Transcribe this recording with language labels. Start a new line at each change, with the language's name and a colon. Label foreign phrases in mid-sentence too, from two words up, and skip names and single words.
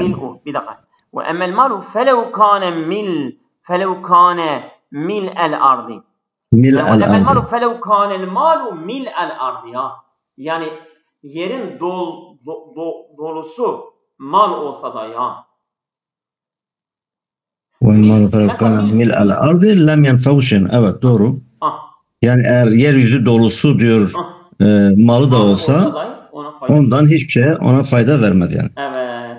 Turkish: Bir dakika.
Arabic: وأما المال فلو كان ملء الأرض. أما المال فلو كان المال ملء الأرض ya.
Turkish: Yani yerin dolusu mal olsa da ya.
Arabic: وَاِنْ فَلَوْ مِلْءَ الْاَرْضِ لَمْ يَنْفَوْشٍ.
Turkish: Evet doğru. Yani eğer yeryüzü dolusu diyor malı da olsa ondan hiçbir şey ona fayda vermez yani. Evet.